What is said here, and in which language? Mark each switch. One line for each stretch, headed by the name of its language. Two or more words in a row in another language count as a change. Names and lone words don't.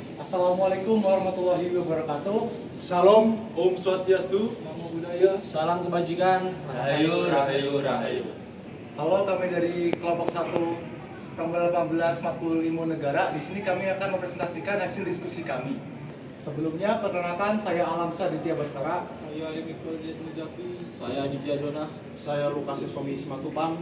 Arabic: السلام عليكم ورحمة الله وبركاته.
Indonesian: Salam, Om Swastiastu, Namo Buddhaya, Salam kebajikan. Rahayu, rahayu, rahayu. Halo, kami dari kelompok 1 Pembela 18 matkul ilmu negara. Di sini kami akan mempresentasikan hasil diskusi kami. Sebelumnya, perkenalkan saya Alamsa Ditya Baskara. saya Iqbal Zaid Muzaki, Saya Aditya Jona. saya Lukas Somi Simatupang,